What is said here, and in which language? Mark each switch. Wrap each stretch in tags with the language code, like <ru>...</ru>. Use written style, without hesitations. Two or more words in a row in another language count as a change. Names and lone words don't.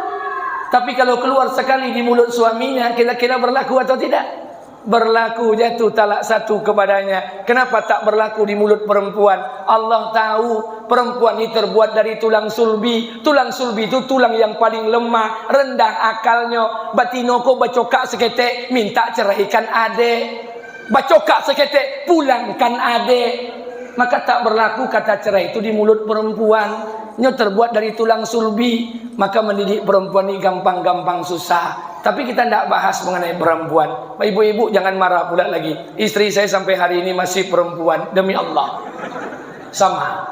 <id>Tapi kalau keluar sekali di mulut suaminya, kira-kira berlaku atau tidak? Berlaku, jatuh talak satu kepadanya. Kenapa tak berlaku di mulut perempuan? Allah tahu perempuan ini terbuat dari tulang sulbi. Tulang sulbi itu tulang yang paling lemah, rendah akalnya.</id> <min>Batino ko bacokak seketek, minta ceraikan adek. Bacokak seketek, pulangkan adek.</min> <id>Maka tak berlaku kata cerai itu di mulut perempuan. Ini terbuat dari tulang sulbi. Maka mendidik perempuan ini gampang-gampang susah. Tapi kita tidak bahas mengenai perempuan. Ibu-ibu jangan marah pula lagi. Istri saya sampai hari ini masih perempuan. Demi Allah. Sama.</id>